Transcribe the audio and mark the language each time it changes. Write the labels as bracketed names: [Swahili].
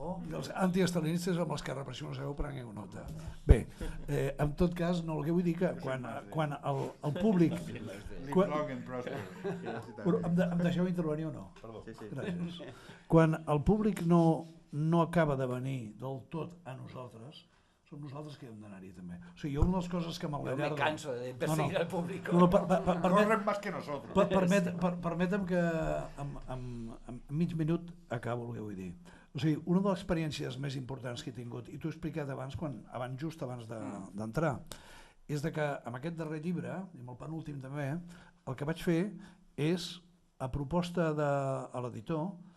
[Catalan] I els antiestalinistes amb l'esquerra, per si no sabeu, prengueu nota. Bé, en tot cas, no, el que vull dir que quan el públic... Em deixeu intervenir o no? Gràcies. Quan el públic no acaba de venir del tot a nosaltres, som nosaltres que hem d'anar-hi també. O sigui, una de les coses que [Spanish] Yo me canso de perseguir al público. Corren más que nosotros. [Catalan] Permetem que en mig minut acabo el que vull dir. O sigui, una de les experiències més importants que he tingut, i t'ho he explicat abans, just abans d'entrar, és que amb aquest darrer llibre, i amb el penúltim també, el que vaig fer és, a proposta de l'editor,